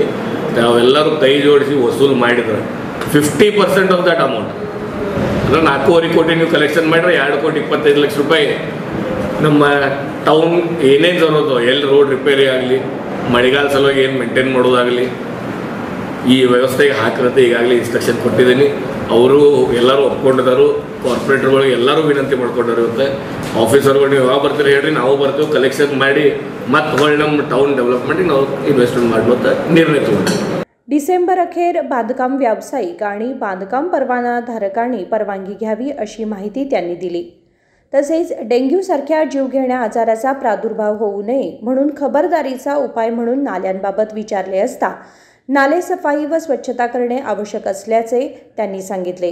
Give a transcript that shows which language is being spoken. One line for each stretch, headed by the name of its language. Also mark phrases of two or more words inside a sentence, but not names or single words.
Kannada: ನಾವೆಲ್ಲರೂ ಕೈ ಜೋಡಿಸಿ ವಸೂಲು ಮಾಡಿದ್ರೆ 50%
English: of that amount
Kannada: ಅಂದರೆ 4.5 ಕೋಟಿ ನೀವು ಕಲೆಕ್ಷನ್ ಮಾಡಿದ್ರೆ 2,25 ಲಕ್ಷ ರೂಪಾಯಿ ನಮ್ಮ ಟೌನ್ ಏನೇನು ಜರೋದು ಎಲ್ಲಿ
English: road repair
Kannada: ಆಗಲಿ, ಮಳೆಗಾಲ ಸಲುವಾಗಿ ಏನು ಮೇಂಟೈನ್ ಮಾಡೋದಾಗಲಿ ಈ ವ್ಯವಸ್ಥೆಗೆ ಹಾಕಿರತ್ತೆ. ಈಗಾಗಲೇ ಇನ್ಸ್ಟ್ರಕ್ಷನ್ ಕೊಟ್ಟಿದ್ದೀನಿ. ಅವರು ಎಲ್ಲರೂ ಒಪ್ಕೊಂಡಿದ್ದಾರೆ. ಕಾರ್ಪೊರೇಟರ್ಗಳು ಎಲ್ಲರೂ ವಿನಂತಿ ಮಾಡ್ಕೊಂಡಾರೆ. ಇವತ್ತು ಆಫೀಸರ್ಗಳು ನೀವು ಯಾವಾಗ ಬರ್ತೀರಿ ಹೇಳ್ರಿ, ನಾವು ಬರ್ತೀವಿ ಕಲೆಕ್ಷನ್ ಮಾಡಿ ಮತ್ತೆ ಹೊಳ್ಳಿ ನಮ್ಮ
English: town development-ಗೆ
Kannada: ನಾವು ಇನ್ವೆಸ್ಟ್ಮೆಂಟ್ ಮಾಡುವಂಥ ನಿರ್ಣಯ ತಗೊಂಡಿದ್ದೀವಿ.
Marathi: डिसेंबर अखेर बांधकाम व्यावसायिक आणि बांधकाम परवाना धारकांनी परवानगी घ्यावी अशी माहिती त्यांनी दिली. तसेच डेंग्यूसारख्या जीवघेण्या आजाराचा प्रादुर्भाव होऊ नये म्हणून खबरदारीचा उपाय म्हणून नाल्यांबाबत विचारले असता नाले सफाई व स्वच्छता करणे आवश्यक असल्याचे त्यांनी सांगितले।